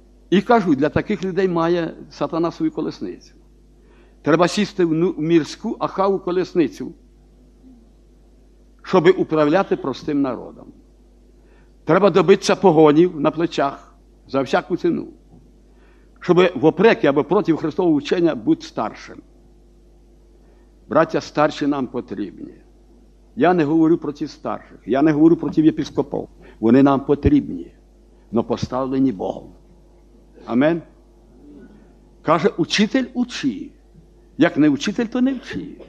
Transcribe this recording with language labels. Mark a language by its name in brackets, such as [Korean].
[Ukrainian] І кажу, для таких людей має сатана свою колесницю. Треба сісти в мірську Ахаву колесницю, щоб управляти простим народом. Треба добитися погонів на плечах за всяку ціну. [Russian] чтобы вопреки або против Христового учения быть старшим. [Ukrainian] Братья, старші нам потрібні. Я не говорю против старших, я не говорю против єпископів. Вони нам потрібні, но поставлені Богом. Амен. Каже, учитель учи. Як не учитель, то не вчи.